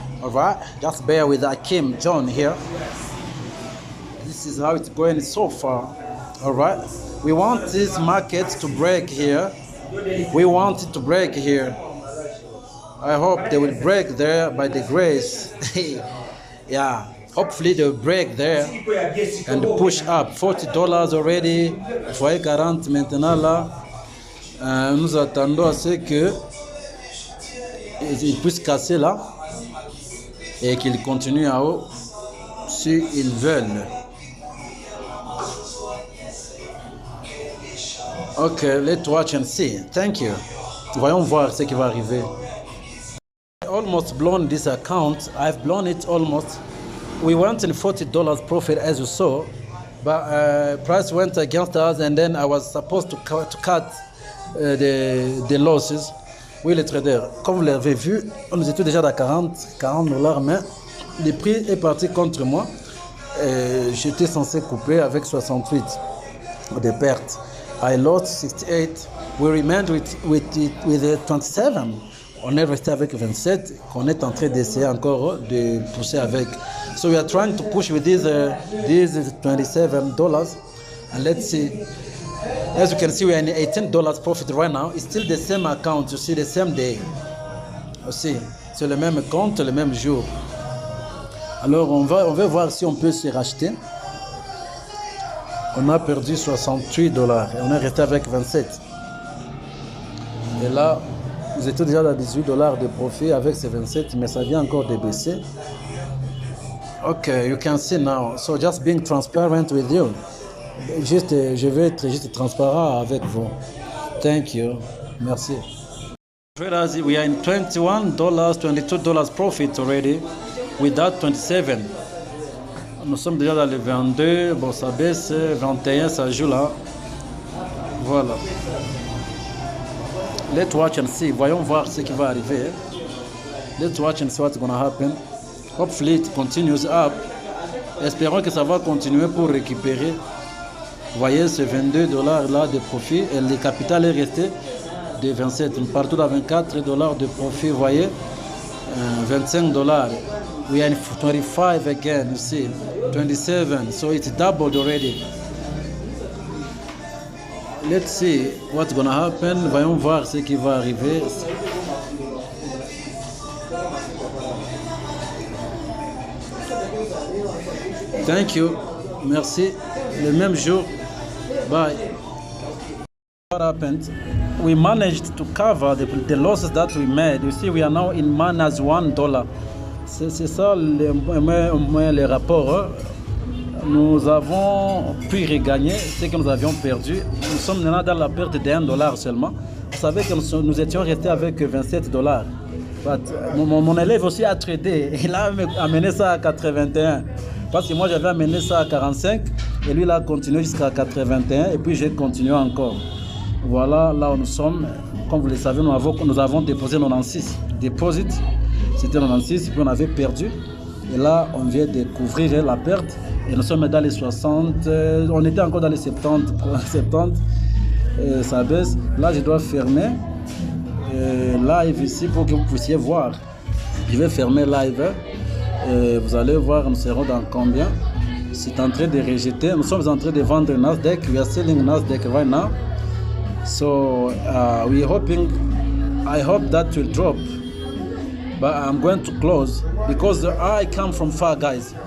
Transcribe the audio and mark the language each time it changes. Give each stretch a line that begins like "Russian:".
English: All right, just bear with Akim John here. This is how it's going so far. All right, we want this market to break here. We want it to break here. I hope they will break there by the grace. Yeah. Hopefully they'll break there and push up. $40 already.
French: Vous voyez 40 maintenant là. Nous attendons à ce que ils puissent casser là et qu'ils continuent en haut s'ils veulent.
English: Ok, let's watch and see. Thank you.
French: Voyons voir ce qui va arriver.
English: I almost blown this account. I've blown it almost. We went in $40 profit as you saw, but price went against us, and then I was supposed to cut the losses.
French: Oui, les traders, comme vous l'avez vu, nous étions déjà à $40, mais le prix est parti contre moi. J'étais censé couper avec 68 de pertes.
English: I lost 68. We remained with 27.
French: On est resté avec 27, qu'on est en train d'essayer encore de pousser avec.
English: So we are trying to push with these $27, and let's see. As you can see, we are in $18 profit right now. It's still the same account, you see, the same day.
French: Aussi, c'est le même compte, le même jour. Alors on va voir si on peut se racheter. On a perdu 68 dollars et on est resté avec 27. Et là, nous étions déjà à 18 dollars de profit avec ces 27, mais ça vient encore de baisser.
English: Okay, you can see now. So just being transparent with you.
French: Je vais être juste transparent avec vous.
English: Thank you. Merci. Whereas we are in $21, $22 profit already, without 27.
French: Nous sommes déjà dans les 22, bon ça baisse, 21 ça joue là. Voilà.
English: Let's watch and see.
French: Voyons voir ce qui va arriver.
English: Let's watch and see what's gonna happen. Hopefully it continues up.
French: Espérons que ça va continuer pour récupérer. Vous voyez ce 22 dollars là de profit et le capital est resté de 27. Partout à 24 dollars de profit, vous voyez.
English: 25 dollars. We are in 25 again, you see. 27, so it's doubled already. Let's see what's gonna happen.
French: Voyons voir ce qui va arriver.
English: Thank you. Merci.
French: Le même jour.
English: Bye. What happened? We managed to cover the losses that we made. You see, we are now in minus $1.
French: C'est ça le rapport. Hein? Nous avons pu regagner ce que nous avions perdu. Nous sommes maintenant dans la perte de $1 seulement. Vous savez que nous étions restés avec 27 dollars. Mon élève aussi a tradé. Il a amené ça à 81. Parce que moi j'avais amené ça à 45 et lui il a continué jusqu'à 81 et puis j'ai continué encore. Voilà là où nous sommes. Comme vous le savez, nous avons déposé 96. Deposit, c'était 96 et puis on avait perdu. Et là on vient de couvrir la perte et nous sommes dans les 60. On était encore dans les 70. 70 ça baisse. Là je dois fermer live ici pour que vous puissiez voir. Je vais fermer live. Vous allez voir, nous serons dans combien. C'est en train de rejeter. Nous sommes en train de vendre Nasdaq.
English: We are selling Nasdaq right now. So we hoping. I hope that will drop. But I'm going to close because I come from far, guys.